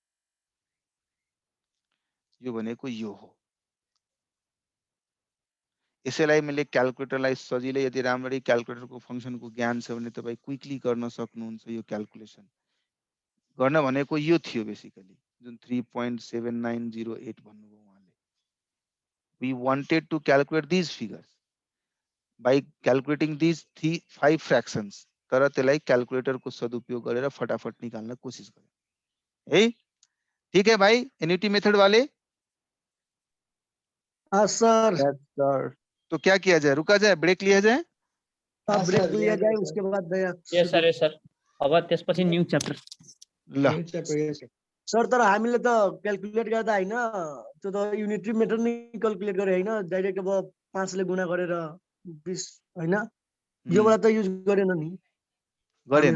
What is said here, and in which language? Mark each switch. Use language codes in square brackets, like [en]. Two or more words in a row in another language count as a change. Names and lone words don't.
[ne] यो भनेको यो हो। यसैलाई मैले क्याल्कुलेटरलाई सजिलै यदि राम्ररी क्याल्कुलेटरको फङ्सनको ज्ञान छ भने तपाईँ क्विकली गर्न सक्नुहुन्छ यो क्याल्कुलेसन। गर्न भनेको यो थियो बेसिकली जुन 3.7908 भन्नुभयो उहाँले। [en] We wanted to calculate these figures by calculating these 5 fractions, [ne] तर त्यसलाई क्याल्कुलेटरको सदुपयोग गरेर फटाफट निकाल्न कोसिस गरे है। [hi] ठीक है भाई, [en] annuity method [hi] वाले? हाँ सर। तो क्या किया जाए, रुका जाए, ब्रेक लिया जाए? अब ब्रेक लिया जाए, उसके बाद नयाँ [en] yes sir, yes sir. [ne] अब त्यसपछि [en] new chapter. [ne] ल सर तर हामीले त क्याल्कुलेट गर्दा हैन, त्यो त [en] unitary method [ne] नै क्याल्कुलेट गरे हैन, डाइरेक्ट अब 5 ले गुणा गरेर 20 हैन, योबाट त युज गरेन नि गरेनौ